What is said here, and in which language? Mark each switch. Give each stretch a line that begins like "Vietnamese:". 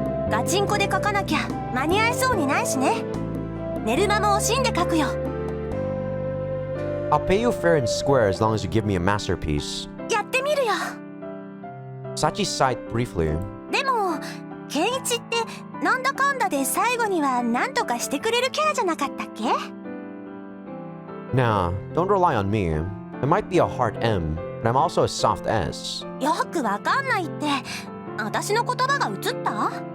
Japanese: ガチンコで書かなきゃ間に合いそうにないしね。寝る間も惜しんで書くよ。
English: I'll pay you fair and square as long as you give me a masterpiece.
Japanese: やってみるよ。
English: Sachi sighed briefly.
Japanese: でも、ケンイチってなんだかんだで最後には何とかしてくれるキャラじゃなかったっけ？
English: Nah, don't rely on me. I might be a hard M, but I'm also a soft S.
Japanese: よくわかんないって、私の言葉が映った？